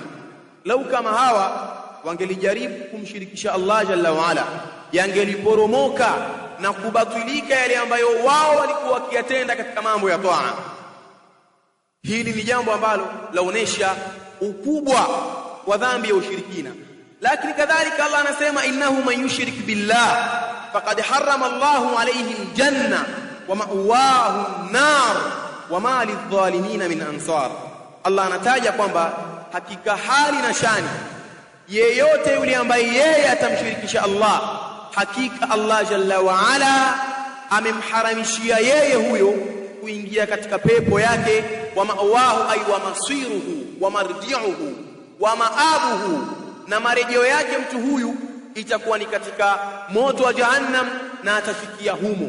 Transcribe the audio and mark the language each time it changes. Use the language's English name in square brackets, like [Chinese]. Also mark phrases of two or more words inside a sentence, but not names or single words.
[Swahili] Lau kama hawa wangelijaribu kumshirikisha Allah [Arabic] جل وعلا, [Swahili] yangeliporomoka na kubatilika yale ambayo wao walikuwa wakiyatenda katika mambo ya toa. Hili ni jambo ambalo laonesha ukubwa wa dhambi ya ushirikina. Lakini kadhalika Allah anasema [Arabic] إنه من يشرك بالله فقد حرم الله عليه الجنة ومأواه النار وما للظالمين من أنصار. [Swahili] Allah anataja kwamba hakika hali na shani yeyote yule ambaye yeye atamshirikisha Allah, hakika Allah [Arabic] جل وعلا [Swahili] amemharamishia yeye huyo kuingia katika pepo yake, [Arabic] ومأواه أي ومصيره ومرجعه ومآبه, [Swahili] na marejeo yake mtu huyu itakuwa ni katika moto wa jahannam na atafikia humo.